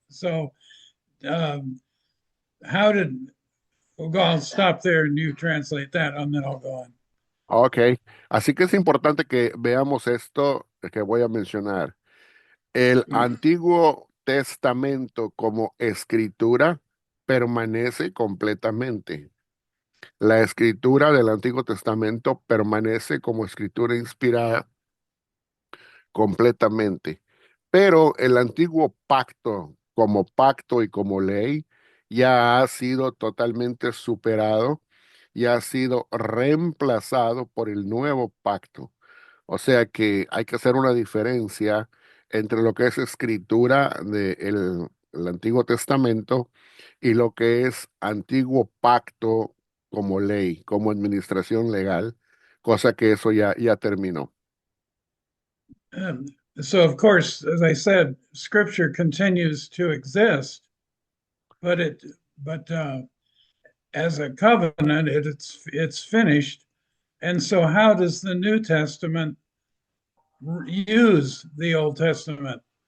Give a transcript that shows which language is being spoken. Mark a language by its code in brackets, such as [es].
[en] So, um, how did, well, I'll stop there and you translate that and then I'll go on. [es] Ok, así que es importante que veamos esto que voy a mencionar. El Antiguo Testamento como escritura permanece completamente. La escritura del Antiguo Testamento permanece como escritura inspirada completamente. Pero el antiguo pacto, como pacto y como ley, ya ha sido totalmente superado y ha sido reemplazado por el nuevo pacto. O sea que hay que hacer una diferencia entre lo que es escritura del el Antiguo Testamento y lo que es antiguo pacto como ley, como administración legal, cosa que eso ya terminó. [en] Um, so, of course, as I said, Scripture continues to exist, but it, but as a covenant, it's finished. And so, how does the New Testament use the Old Testament?